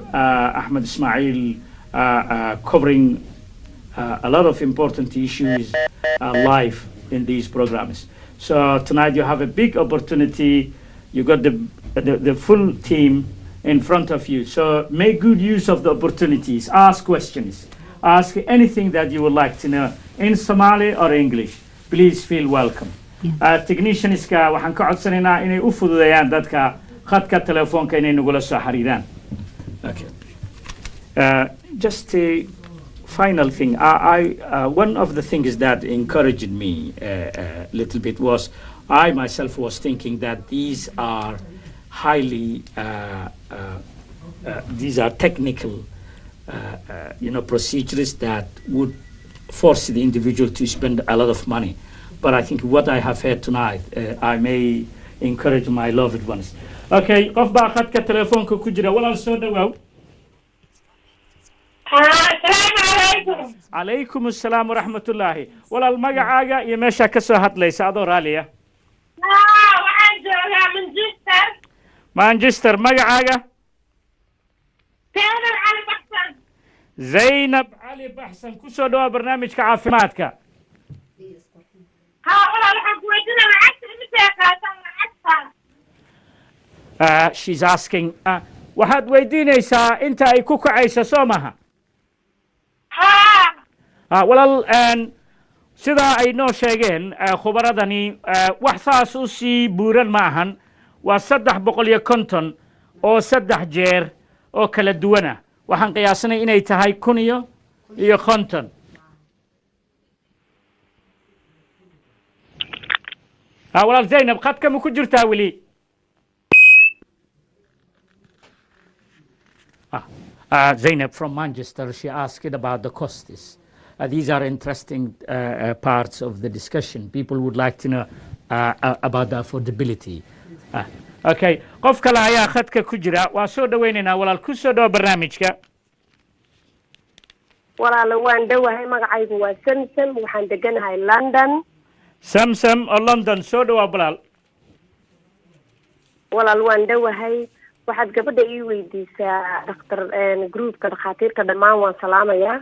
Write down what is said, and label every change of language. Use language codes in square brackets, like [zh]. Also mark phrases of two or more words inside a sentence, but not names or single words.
[en] Ahmed Ismail covering a lot of important issues live in these programs. So tonight you have a big opportunity. You got the full team in front of you. So make good use of the opportunities. Ask questions. Ask anything that you would like to know in Somali or English. Please feel welcome. [so] Technicianska waxaan ka codsanaynaa inay u fududeeyaan dadka khadka telefoonka inay nagula soo xiriiraan. [en] Okay. Just a final thing. One of the things that encouraged me a little bit was I myself was thinking that these are highly these are technical procedures that would force the individual to spend a lot of money. But I think what I have heard tonight, I may encourage my loved ones. [so] Okay, qof baa khadka telefoonka ku jira walaal soo dhawaaw. Assalaamu [ar] عليكم السلام ورحمة الله. [so] Walaal magacaaga iyo meesha ka soo hadlaysa adoo raaliya. waxaan joogaa Manchester magacaaga Zainab Ali Baxsan ku soo dhawaa barnaamijka caafimaadka. [en] She's asking [so] waxaad weydiinaysaa inta ay ku kacayso soo maha walaal sida ay noo sheegeen khubaradani wax saas u sii buuran ma ahan waa 350 oo 3 jeer oo kala duwana waxaan qiyaasanay inay tahay 1,050 walaal Zainab khadka ma ku jirtaa weli [en] Zainab from Manchester, she asked about the costs. These are interesting parts of the discussion. People would like to know about the affordability. [so] Okay, qof kale ayaa khadka ku jira waa soo dhaweynaynaa walaal ku soo dhaw barnaamijka. walaal waan dhawahay magacaygu waa Samsam waxaan deganahay London. Samsam oo London soo dhaw walaal. walaal waan dhawahay waxaad gabadha ii weydiisaa dhakhtar groupka dhakhaatiirta dhammaan waan salaamayaa